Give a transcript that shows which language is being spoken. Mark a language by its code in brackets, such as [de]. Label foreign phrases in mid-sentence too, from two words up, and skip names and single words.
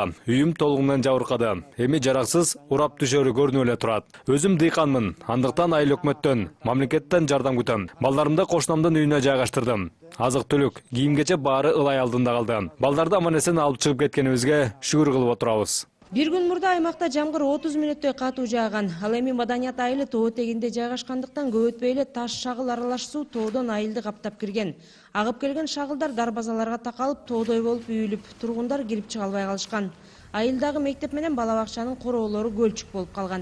[ky] Үйүм толугунан жабыркады. Эми жараксыз урап түшөрү көрүнүп эле турат. Өзүм дыйканмын. Андыктан айыл өкмөттөн, мамлекеттен жардам күтөм. Балдарымды кошунамдын үйүнө жайгаштырдым. Азык-түлүк, кийим-кече баары ылай алдында калды. Балдарды аман-эсен алып чыгып кеткенибизге шүгүр кылып отурабыз. Бир күн мурда аймакта жамгыр 30 мүнөттөй катуу жааган. Ал эми Маданият айылы тоо тегинде жайгашкандыктан көп өтпөй эле таш шагыл аралаш суу тоодон айылды каптап кирген. Агып келген шагылдар дарбазаларга такалып, тоодой болуп үйүлүп, тургундар кирип чыга албай калышкан. Айылдагы мектеп менен бала бакчанын короолору көлчүк болуп калган.